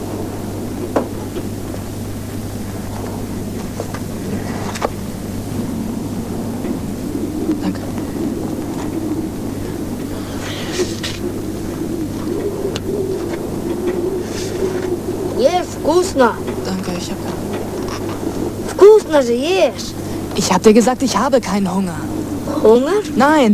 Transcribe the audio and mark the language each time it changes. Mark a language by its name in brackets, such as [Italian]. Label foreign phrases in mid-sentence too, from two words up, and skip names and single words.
[German] Danke. [Russian] Ешь вкусно. [German] Danke, ich hab... [Russian] Вкусно же ешь. [German] Ich hab dir gesagt, ich habe keinen Hunger. Hunger? Nein.